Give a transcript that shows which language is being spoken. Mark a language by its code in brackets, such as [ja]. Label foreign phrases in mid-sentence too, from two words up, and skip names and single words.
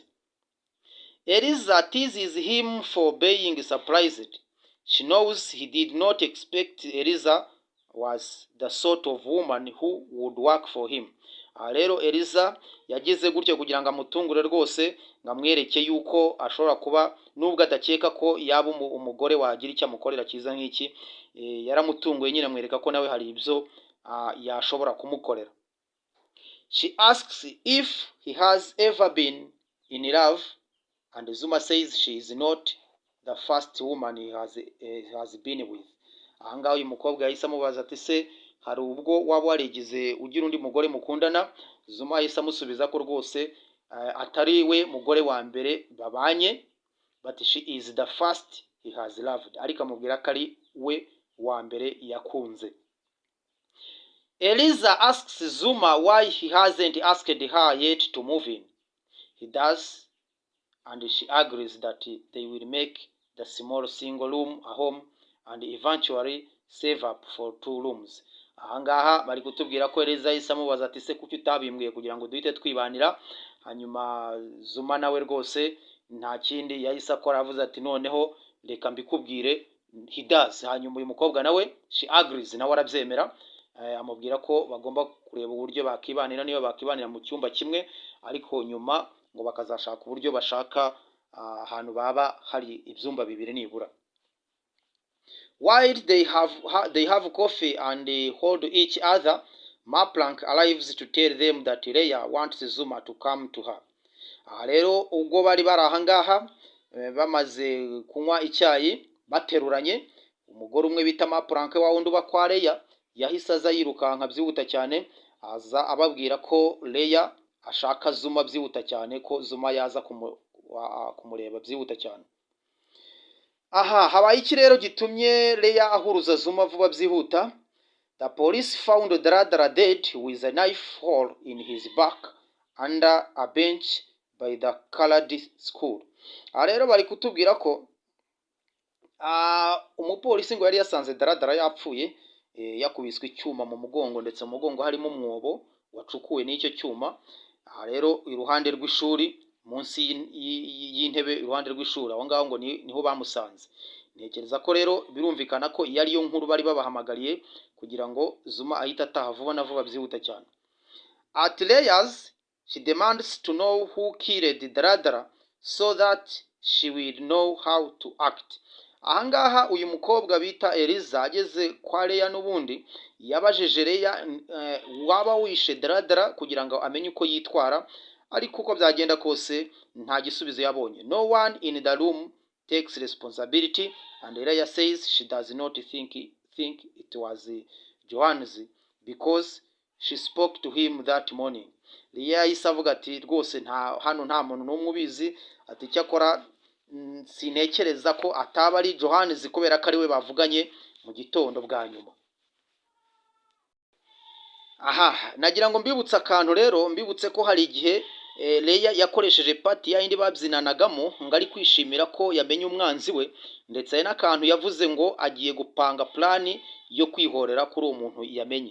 [en] Eliza teases him for being surprised. She knows he did not expect Eliza was the sort of woman who would work for him. [rw] Rero Eliza yagize gutyo kugira ngo amutungure rwose, ngamwereke yuko ashobora kuba nubwo adakeka ko yaba umugore wagira icyo amukorera cyiza nk'iki, yaramutunguye nyine amwereka ko nawe hari ibyo yashobora kumukorera. [en] She asks if he has ever been in love, and Zuma says she is not the first woman he has been with. [rw] Ahangaho uyu mukobwa yahise amubaza ati se hari ubwo waba warigize ugira undi mugore mukundana? Zuma yahise amusubiza ko rwose atari we mugore wa mbere babanye, [en] but she is the first he has loved. [rw] Ariko amubwira ko ari we wa mbere yakunze. [en] Eliza asks Zuma why he hasn't asked her yet to move in. He does, and she agrees that they will make the small single room a home and eventually save up for 2 rooms. [rw] Ahangaha bari kutubwira ko Eliza yahise amubaza ati se kuki utabimbwiye kugira ngo duhite twibanira? Hanyuma Zuma nawe rwose nta kindi yahise akora, avuze ati noneho reka mbikubwire. [en] He does. [rw] Hanyuma uyu mukobwa nawe [en] she agrees, [rw] nawe arabyemera, amubwira ko bagomba kureba uburyo bakibanira, niyo bakibanira mu cyumba kimwe, ariko nyuma ngo bakazashaka uburyo bashaka ahantu baba hari ibyumba bibiri nibura. [en] While they have coffee and hold each other, Maplank arrives to tell them that Leia wants Zuma to come to her. [rw] Rero ubwo bari barahangaha bamaze kunywa icyayi bateruranye, umugore umwe bita Maplank wa wundi uba kwa Leia yahise aza yirukanka byihuta cyane, aza ababwira ko Leia ashaka Zuma byihuta cyane, ko Zuma yaza kumureba byihuta cyane. Aha, habaye iki rero gitumye Leia ahuruza Zuma vuba byihuta? [en] The police found Dradra dead with a knife hole in his back under a bench by the colored school. [rw] Rero bari kutubwira ko umupolisi ngo yari yasanze Dradra yapfuye, yakubiswe icyuma mu mugongo, ndetse mu mugongo harimo umwobo wacukuwe n'icyo cyuma. Rero iruhande rw'ishuri, munsi y'intebe iruhande rw'ishuri, aho ngaho ngo niho bamusanze. Ntekereza ko rero birumvikana ko iyo ariyo nkuru bari babahamagariye kugira ngo Zuma ahita ataha vuba na vuba byihuta cyane. [en] At Leia's, she demands to know who killed Dradra so that she will know how to act. [rw] Ahangaha uyu mukobwa bita Eliza ageze kwa Leia n'ubundi yabajije Leia waba wishe Dradra kugira ngo amenye uko yitwara, ariko uko byagenda kose nta gisubizo yabonye. [en] No one in the room takes responsibility, and Leia says she does not think it was Johannes because she spoke to him that morning. [rw] Leia yahise avuga ati rwose hano nta muntu n'umwe ubizi, ati cyakora sinekereza ko ataba ari Johannes kubera ko ari we bavuganye mu gitondo bwa nyuma. Aha, nagira ngo mbibutse akantu rero, mbibutse ko hari igihe Leia yakoresheje pati yindi babyinanagamo ngo ari kwishimira ko yamenye umwanzi we, ndetse hari n'akantu yavuze ngo agiye gupanga plani yo kwihorera kuri uwo muntu yamenye.